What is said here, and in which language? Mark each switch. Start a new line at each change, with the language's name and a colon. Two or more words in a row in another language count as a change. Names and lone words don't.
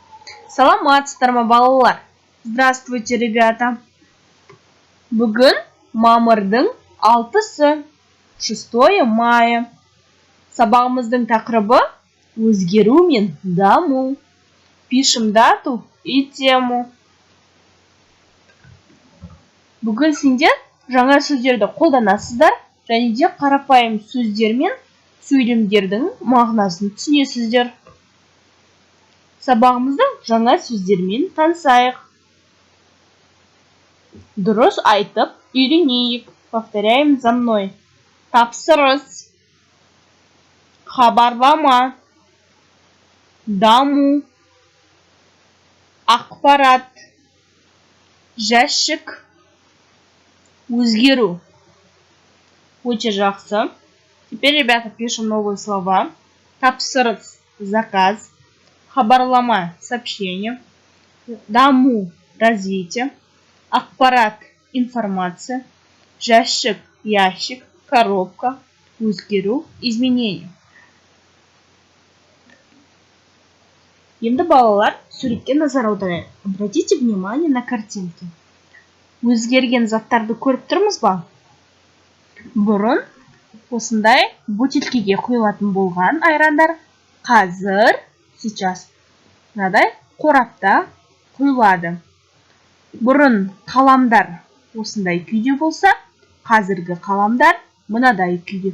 Kazakh: Саламатсыздар ма, балалар?
Russian: Здравствуйте, ребята.
Kazakh: Бүгін мамырдың 6-сы,
Russian: 6 мая.
Kazakh: Сабағымыздың тақырыбы өзгеру мен даму.
Russian: Пишем дату и тему.
Kazakh: Бүгін сендер жаңа сөздерді қолданасыздар, және де қарапайым сөздер мен сөйлемдердің мағынасын түсінесіздер. Сабағымыздың жаңа сөздермен танысайық. Дұрыс айтып үйренейік.
Russian: Повторяем за мной.
Kazakh: Тапсырыс, хабарлама, даму, ақпарат, жәшік, өзгеру. Очень жақсы.
Russian: Теперь, ребята, пишем новые слова.
Kazakh: Тапсырыс, заказ. Хабарлама, сообщение. Даму, развитие. Ақпарат, информация. Жәшік, ящик. Коробка, өзгеру, изменение. Енді балалар, суретке назар аударайық.
Russian: Обратите внимание на картинки.
Kazakh: Өзгерген заттарды көріп тұрмыз ба? Бұрын осындай бутилкеге құйылатын болған айрандар қазір, сейчас, мынадай қорапта құйылады. Бұрын қаламдар осындай күйде болса, қазіргі қаламдар мынадай күйде.